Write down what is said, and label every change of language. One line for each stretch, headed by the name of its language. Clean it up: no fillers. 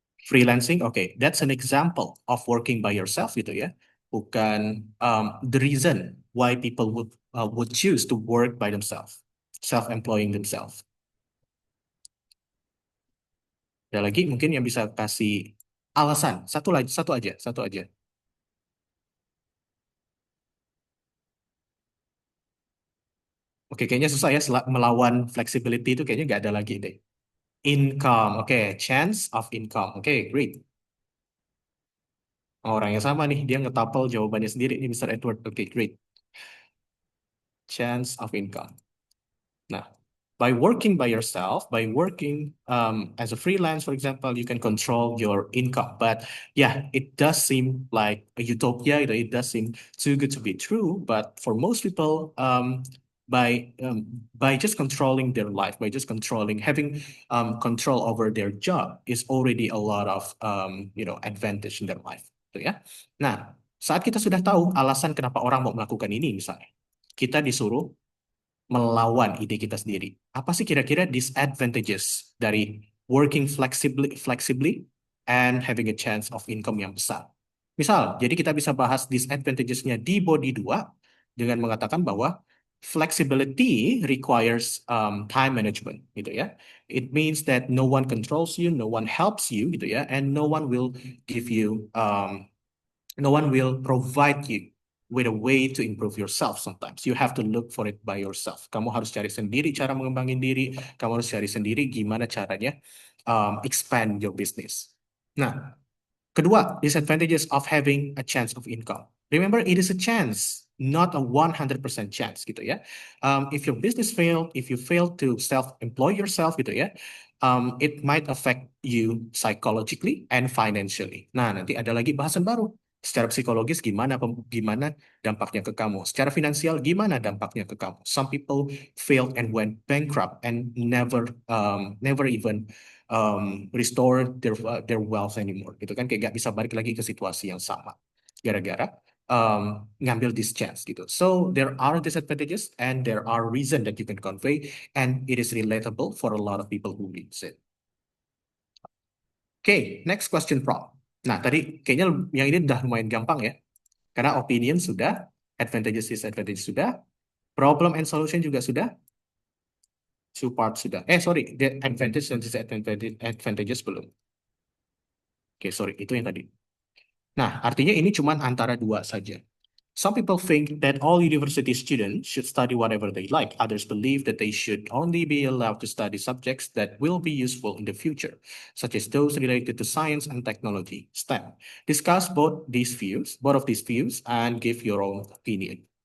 English: Freelancing, okay, that's an example of working by yourself
Indonesian: gitu ya. Bukan
English: the reason why people would choose to work by themselves, self-employing themselves.
Indonesian: Ada lagi mungkin yang bisa kasih alasan. Satu lagi, satu aja, satu aja. Oke, kayaknya susah ya melawan flexibility itu kayaknya nggak ada lagi deh.
English: Income, oke, chance of income, oke, great.
Indonesian: Oh, orang yang sama nih, dia ngetapel jawabannya sendiri nih, Mr. Edward. Oke, great.
English: Chance of income. Nah, by working by yourself, by working as a freelance, for example, you can control your income. But yeah, it does seem like a utopia. It does seem too good to be true. But for most people, by just controlling their life, by just controlling, having control over their job, is already a lot of advantage in their life.
Indonesian: Gitu ya. Nah, saat kita sudah tahu alasan kenapa orang mau melakukan ini, misalnya, kita disuruh melawan ide kita sendiri. Apa sih kira-kira
English: disadvantages dari working flexibly and having a chance of income
Indonesian: yang besar? Misal, jadi kita bisa bahas disadvantages-nya di body 2 dengan mengatakan bahwa
English: flexibility requires time management
Indonesian: gitu ya.
English: It means that no one controls you, no one helps you
Indonesian: gitu ya,
English: and no one will give you no one will provide you with a way to improve yourself sometimes. You have to look for it by yourself.
Indonesian: Kamu harus cari sendiri cara mengembangin diri. Kamu harus cari sendiri gimana caranya
English: expand your business.
Indonesian: Nah, kedua,
English: disadvantages of having a chance of income. Remember, it is a chance, not a 100% chance
Indonesian: gitu ya.
English: If your business failed, if you fail to self-employ yourself
Indonesian: gitu ya,
English: it might affect you psychologically and financially.
Indonesian: Nah, nanti ada lagi bahasan baru. Secara psikologis gimana dampaknya ke kamu? Secara finansial gimana dampaknya ke kamu?
English: Some people failed and went bankrupt and never even restore their wealth anymore.
Indonesian: Gitu kan kayak gak bisa balik lagi ke situasi yang sama gara-gara ngambil
English: this chance
Indonesian: gitu.
English: So there are disadvantages and there are reason that you can convey and it is relatable for a lot of people who reads it. Oke, next question prompt.
Indonesian: Nah, tadi kayaknya yang ini udah lumayan gampang ya. Karena opinion sudah, advantages disadvantages sudah, problem and solution juga sudah, two parts sudah.
English: Sorry, the advantage and disadvantages advantages
Indonesian: belum. Oke, sorry, itu yang tadi. Nah, artinya ini cuma antara dua saja.
English: Some people think that all university students should study whatever they like. Others believe that they should only be allowed to study subjects that will be useful in the future, such as those related to science and technology, STEM. Discuss both of these views, and give your own opinion.